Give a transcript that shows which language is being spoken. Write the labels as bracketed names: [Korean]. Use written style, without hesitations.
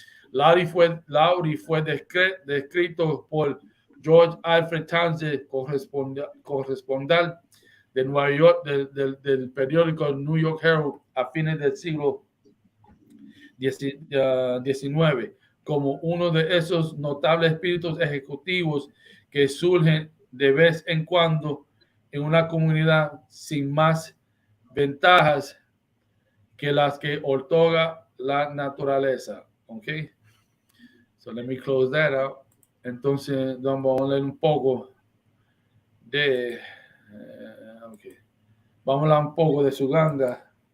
[Spanish] Lowry fue descrito por George Alfred Townsend, corresponsal de Nueva York del periódico New York Herald a fines del siglo XIX, como uno de esos notables espíritus ejecutivos que surgen de vez en cuando en una comunidad sin más ventajas que las que otorga la naturaleza. [English] Okay, so let me close that out. [Spanish] Entonces vamos a leer un poco de okay. Vamos a hablar un poco de su ganga.